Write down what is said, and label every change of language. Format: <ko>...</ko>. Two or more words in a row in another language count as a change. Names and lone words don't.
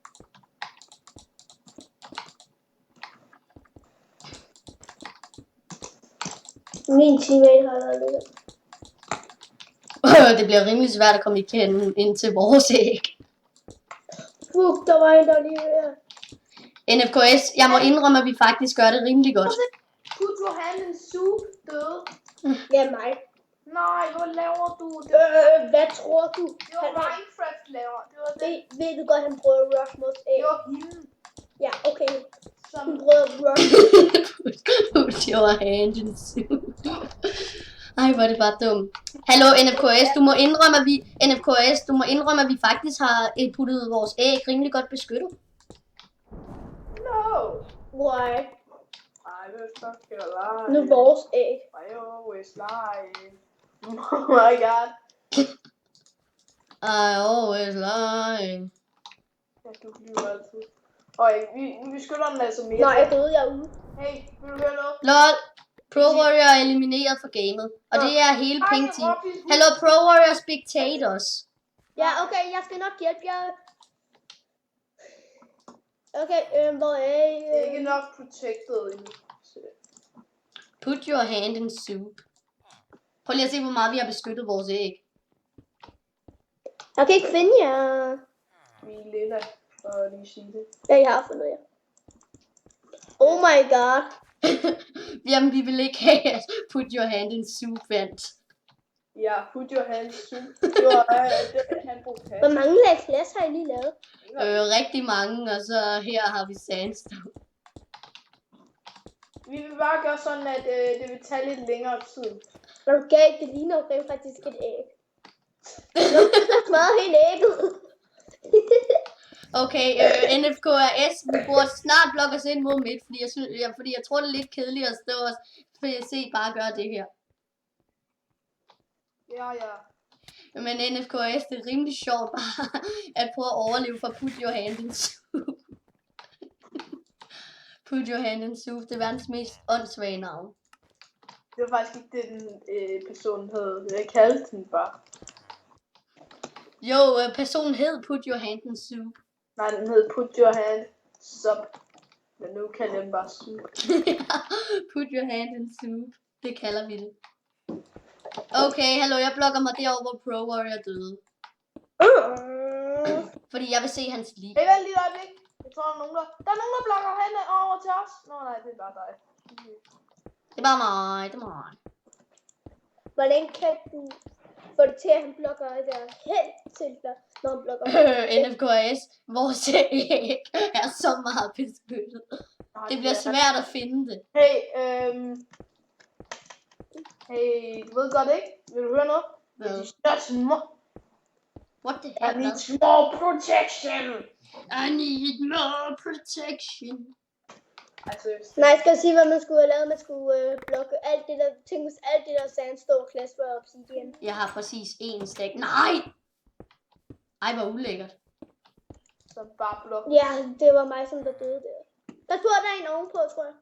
<da>Min teammate har været lidt. Det bliver rimelig svært at komme ind til vores æg. Fuck, der var en, der lige her. NFKS, jeg må indrømme, at vi faktisk gør det rimelig godt. Put your hand in soup, døde. Ja, mig. Nej, hvad laver du? Hvad tror du? Det var Minecraft laver. Det var det. Ved du godt, han prøver at rush vores æg? Det var hende. Ja, okay. Som Hun prøver at rush. Put your hand in soup. Ej, hvor er det bare dumt. Hallo NFKS, du må indrømme, at vi faktisk har puttet vores æg rimelig godt beskyttet.</da> <en>No. Why? I will fucking lie.</en> <da>Nu vores æg.</da> <en>I always lie. Oh my god. I always lie.</en> <da>Ja, du lyver altid. Og vi skylder den altså mere. Nej, jeg døde, jeg er ude. Hey, vil du høre noget? LOL. Pro Warrior er elimineret fra gamet. Og det er hele Pink Team.</da> <en>Hello Pro Warrior spectators.</en> <da>Ja, okay, jeg skal nok hjælpe jer. Okay, hvor er I? Det er ikke nok protected endnu. Put your hand in soup. Prøv lige at se, hvor meget vi har beskyttet vores æg. Jeg kan ikke finde jer. Vi er lilla, for lige sige det. Ja, jeg har fundet jer.</da> <en>Oh my god.</en> <da>Jamen, vi vil ikke have at put your hand in soup, vent. Ja, put your hand in soup. Det var han brugte Hvor mange lag glas har I lige lavet? Rigtig mange, og så her har vi sandstone. Vi vil bare gøre sådan, at det vil tage lidt længere tid. Når du gav det ligner jo rent faktisk et æg. Du smadrer hele ægget. Okay, NFKRS, vi burde snart blokke os ind mod midt, fordi jeg tror, det er lidt kedeligt at stå og se bare gøre det her. Ja. Men NFKS, det er rimelig sjovt bare at prøve at overleve for put your hand in soup. Put your hand in soup, det er verdens mest åndssvage navn. Det var faktisk ikke det, den person hed. Jeg kaldte den bare. Jo, personen hed put your hand in soup. Nej, den hed Put Your Hand Sub. Men nu kalder jeg den bare Soup. Put your hand in soup. Det kalder vi det. Okay, hallo, jeg blokker mig derovre, hvor Pro Warrior døde. Fordi jeg vil se hans liv. Hey, vent lige et øjeblik. Jeg tror, der er nogen, der blokker hende over til os. Nå nej, det er bare dig. Okay. Det er bare mig, det er mig. Hvordan kan du få det til, at han blokker der hen til dig, når han blokker? NFKS, vores æg er så meget beskyttet. Det bliver svært at finde det. Hey, hey, du ved godt ikke? Vil du høre noget?</da> <en>What the I hell? need more protection. I need more protection.</en> <da>Altså, Nej, skal jeg sige, hvad man skulle have lavet? Man skulle blokke alt det der, tænk hvis alt det der sandstone klasse var obsidian. Jeg har præcis én stik. Nej! Ej, hvor ulækkert. Så bare blok. Ja, det var mig, som der døde der. Der tror der er en ovenpå, tror jeg.</da>